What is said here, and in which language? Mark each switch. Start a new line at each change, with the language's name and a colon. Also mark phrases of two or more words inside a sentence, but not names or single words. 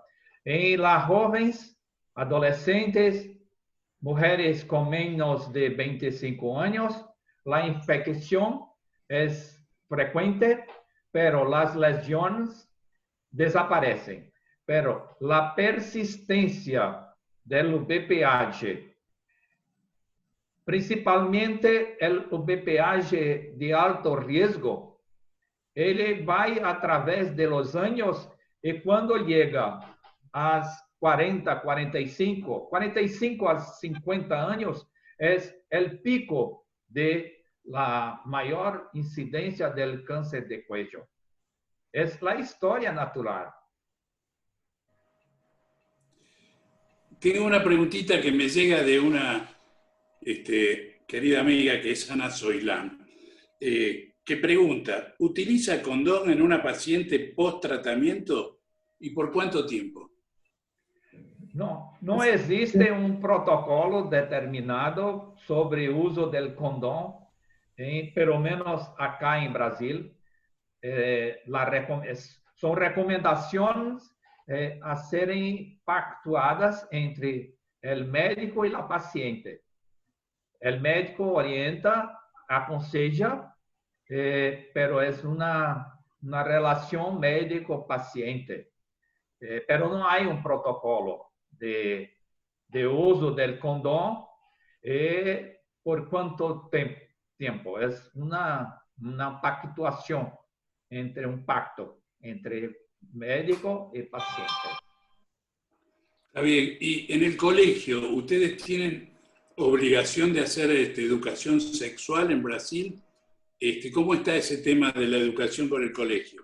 Spanish: En las jóvenes, adolescentes, mujeres con menos de 25 años, la infección es frecuente, pero las lesiones desaparecen. Pero la persistencia del VPH principalmente o BPH de alto riesgo,
Portuguese: ele vai através
Spanish: de los años
Portuguese: e quando chega às 40, 45 a 50 anos, é o pico
Spanish: de la
Portuguese: maior incidência del câncer de cuello. É a história natural.
Spanish: Tengo una preguntita que me llega de una querida amiga que es Ana Soilán, que pregunta, ¿utiliza condón en una paciente post-tratamiento y por cuánto tiempo?
Portuguese: Não existe um protocolo determinado sobre o uso do condom, pelo menos acá em Brasil. São recomendações a serem pactuadas entre o médico e a paciente. O médico orienta,
Spanish: aconseja, pero
Portuguese: é uma relação médico-paciente. Pero não há um protocolo de uso do condom por quanto tempo. É uma pactuação entre um pacto entre médico y paciente.
Spanish: Está bien. Y en el colegio, ¿ustedes tienen obligación de hacer educación sexual en Brasil? ¿Cómo está ese tema de la educación por el colegio?